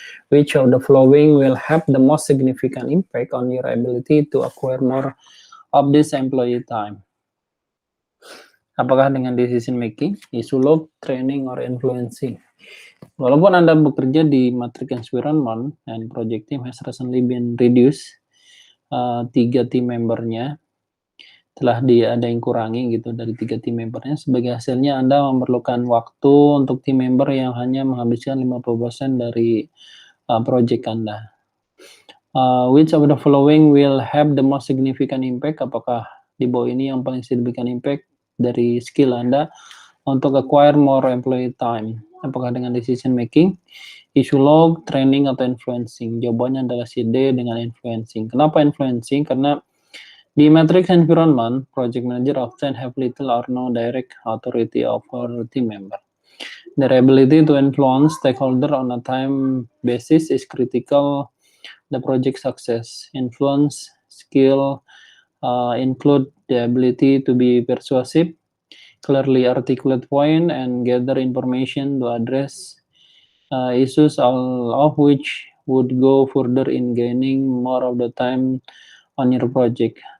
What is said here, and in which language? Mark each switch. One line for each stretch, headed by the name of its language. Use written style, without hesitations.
English: Which of the following will have the most significant impact on your ability to acquire more of this employee time?
Indonesian: Apakah dengan decision making, issue log, training, or influencing? Walaupun Anda bekerja di
English: matrix environment and project team has recently been reduced, 3 team membernya,
Indonesian: ada yang kurangi gitu dari 3 tim membernya. Sebagai hasilnya Anda memerlukan waktu untuk tim member yang hanya menghabiskan 50% dari project Anda.
English: Which of the following will have the most significant impact?
Indonesian: Apakah di bawah ini yang paling significant impact dari skill Anda untuk
English: acquire more employee time?
Indonesian: Apakah dengan decision making, issue log, training, atau influencing? Jawabannya adalah si D dengan influencing. Kenapa influencing? Karena di
English: matrix environment, project manager often have little or no direct authority over team member. Their ability to influence stakeholder on a time basis is critical the project success. Influence skill include the ability to be persuasive, clearly articulate point, and gather information to address issues, all of which would go further in gaining more of the time on your project.